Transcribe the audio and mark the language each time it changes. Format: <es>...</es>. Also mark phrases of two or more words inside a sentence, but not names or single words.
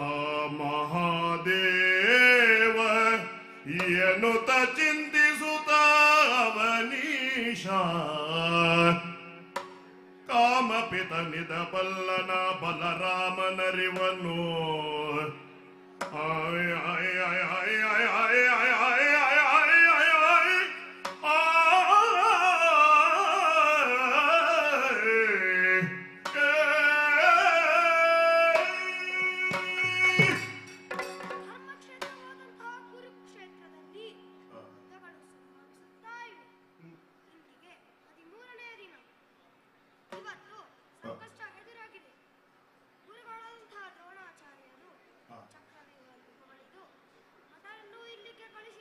<kn>ಮಹಾದೇವ ಎನ್ನುತ್ತ ಚಿಂತಿಸುತ್ತ ಅವನೀಶ ಕಾಮಪಿತನಿದ ಬಲ್ಲನ ಬಲರಾಮನರಿವನು ಆಯ್ ಆಯ್ ಆಯ್ ಆಯ್ ಆಯ್ ಆಯ್ ಆಯ್ ಆಯ್ ಆಯ್ ಆಯ್ ಆಯ್ ಧರ್ಮಕ್ಷೇತ್ರವಾದಂತಹ ಕುರುಕ್ಷೇತ್ರದಲ್ಲಿ ಯುದ್ಧಗಳು ಸಂಭವಿಸುತ್ತಾ ಇವೆ. ಇಂದಿಗೆ 13ನೇ ದಿನ. ಇವತ್ತು ಸಂಕಷ್ಟ ಎದುರಾಗಿದೆ. ಗುರುಗಳಾದಂತಹ ದ್ರೋಣಾಚಾರ್ಯರು ಚಕ್ರವ್ಯೂಹವನ್ನು ಹೊಡೆದು ಮತರನ್ನು ಇಲ್ಲಿಗೆ</kn>